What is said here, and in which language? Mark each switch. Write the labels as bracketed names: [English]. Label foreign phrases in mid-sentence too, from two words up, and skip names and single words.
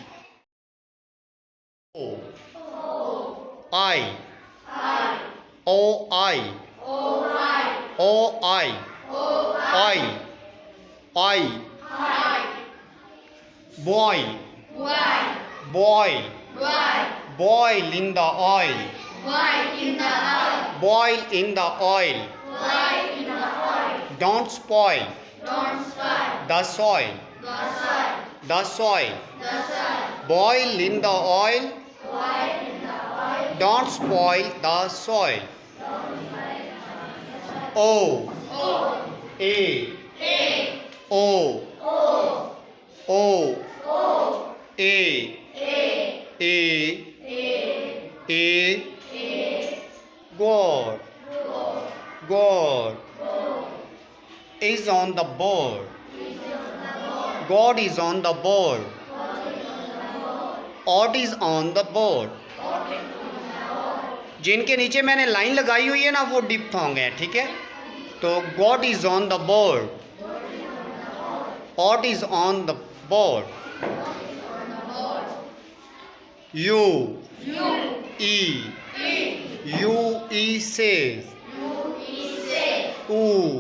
[English] I, O I, O I, I, I, boil, boil, boil in the oil, boil in the oil, don't spoil, The soil. The soil. Boil in the oil. Don't spoil the soil. O. A. O. O. A. A. A. God. God is on the board. God is on the board. Ought is on the board. [Hindi] जिनके नीचे मैंने लाइन लगाई हुई है ना वो डिप्थोंग है, ठीक है। [English] तो God is on the board, ought is on the board. U E says ooh.